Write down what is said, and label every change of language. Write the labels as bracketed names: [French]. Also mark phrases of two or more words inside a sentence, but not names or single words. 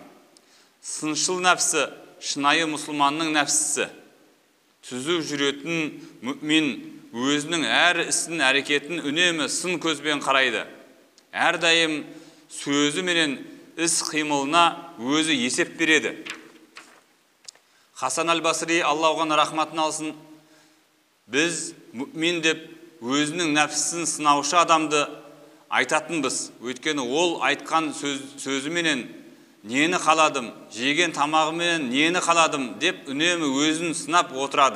[Kazakh] Сыншыл нәпсі шынайы мұсылманның нәпсісі. Түзу жүретін мүмин өзінің әр ісін, әрекетін үнемі сын көзбен қарайды. Әрдайым сөзі менен іс қимылына өзі есеп береді. Хасан аль-Басри, Алла оған рахматын алсын, біз мүмин деп өзінің нәпсісін сынаушы адамды айтатынбыз. Өйткені ол айтқан сөзі менен нені қаладым, жеген тамағымен нені қаладым деп үнемі өзін сынап отырады.